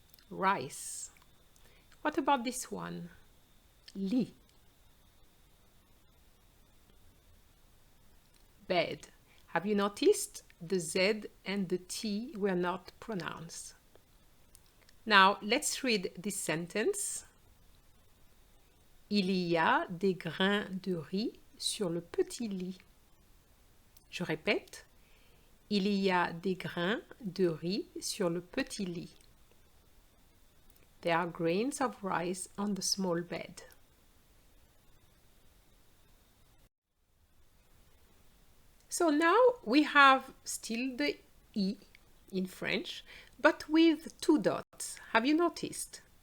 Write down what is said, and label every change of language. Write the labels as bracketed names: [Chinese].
[English] Rice. What about this one? Lit. Bed. Have you noticed the Z and the T were not pronounced? Now let's read this sentence. [French] Il y a des grains de riz sur le petit lit. Je répète. Il y a des grains de riz sur le petit lit. [English] There are grains of rice on the small bed. So now we have still the I in French, but with two dots. Have you noticed?